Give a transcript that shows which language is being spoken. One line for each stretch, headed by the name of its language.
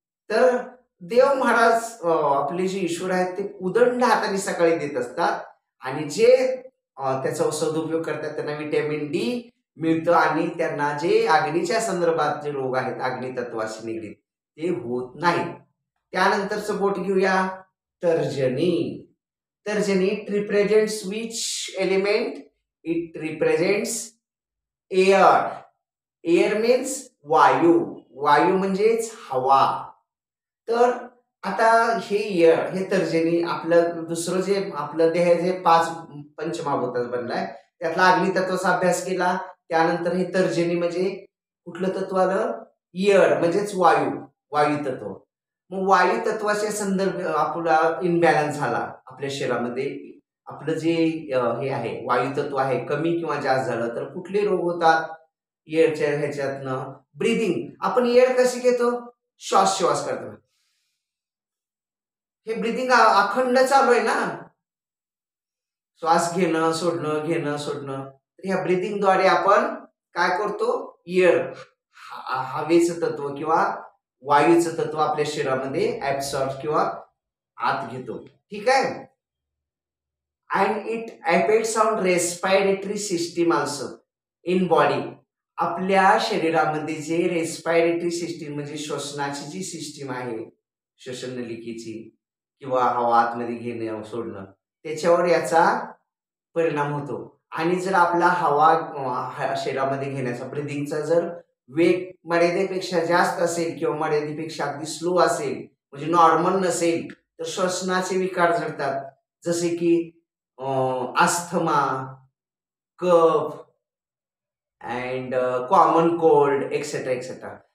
Marathi: तर देव महाराज आपले जे ईश्वर आहेत ते उदंड हाताने सकाळी देत असतात आणि जे त्याचा सदुपयोग करतात त्यांना व्हिटॅमिन डी मिळतं आणि त्यांना जे अग्नीच्या संदर्भात जे रोग आहेत अग्नितत्वाशी निगडीत ते होत नाहीत. त्यानंतरचं बोट घेऊया, तर्जनी.
English: तर्जनी represents which element? It represents air. Air means वायू.
Marathi: वायू म्हणजेच हवा. तर आता हे एअर, हे तर्जनी आपलं दुसरं जे आपलं देह जे 5 पंचमहाभूताचं बनलाय त्यातला अग्नितत्वाचा अभ्यास केला. त्यानंतर हे तर्जनी म्हणजे कुठलं तत्व आलं? एअर म्हणजेच वायू, वायू तत्व. मग वायू तत्वाच्या संदर्भ आपला इनबॅलन्स झाला आपल्या शरीरामध्ये, आपलं जे हे आहे वायू तत्व आहे कमी किंवा जास्त झालं तर कुठले रोग होतात? एअरच्या ह्याच्यातनं ब्रीदिंग. आपण एअर कशी घेतो? श्वास करतो. हे ब्रीदिंग अखंड चालू आहे ना, श्वास घेणं सोडणं घेणं सोडणं. तर ह्या ब्रीदिंगद्वारे आपण काय करतो? एअर, हवेचं तत्व किंवा वायूचं तत्व आपल्या शरीरामध्ये ऍब्सॉर्ब किंवा आत घेतो. ठीक आहे.
English: And it affects on respiratory system also in body.
Marathi: आपल्या शरीरामध्ये जे रेस्पिरेटरी सिस्टीम म्हणजे श्वसनाची जी सिस्टीम आहे, श्वसन नलिकेची किंवा हवा आतमध्ये घेणं सोडणं, त्याच्यावर याचा परिणाम होतो. आणि जर आपला हवा शरीरामध्ये घेण्याचा ब्रिदिंगचा जर वेग मर्यादेपेक्षा जास्त असेल किंवा मर्यादेपेक्षा अगदी स्लो असेल म्हणजे नॉर्मल नसेल तर श्वसनाचे विकार जडतात, जसे की asthma,
English: Cuff and common cold etcetera etcetera.